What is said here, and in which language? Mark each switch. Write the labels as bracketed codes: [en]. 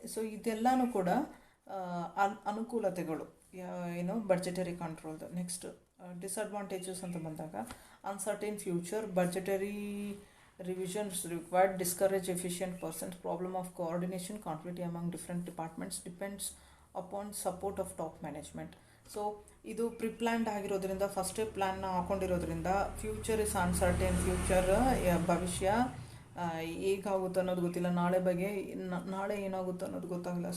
[kn] So ಇದೆಲ್ಲನೂ ಕೂಡ ಅನುಕೂಲತೆಗಳು ಬಡ್ಜೆಟರಿ ಕಂಟ್ರೋಲ್ದು. [en] next disadvantages [kn] ಅಂತ ಬಂದಾಗ, [en] Uncertain future, budgetary revisions required, discourage efficient persons, problem of coordination, conflict among different departments, depends upon support of top management. [kn] So ಇದು ಪ್ರಿಪ್ಲ್ಯಾನ್ಡ್ ಆಗಿರೋದ್ರಿಂದ, ಫಸ್ಟೇ ಪ್ಲ್ಯಾನ್ನ ಹಾಕೊಂಡಿರೋದ್ರಿಂದ, [en] future is uncertain, [kn] future ಭವಿಷ್ಯ ಹೇಗಾಗುತ್ತೋ ಅನ್ನೋದು ಗೊತ್ತಿಲ್ಲ, ನಾಳೆ ಬಗ್ಗೆ ನಾಳೆ ಏನಾಗುತ್ತೋ ಅನ್ನೋದು ಗೊತ್ತಾಗಲ್ಲ.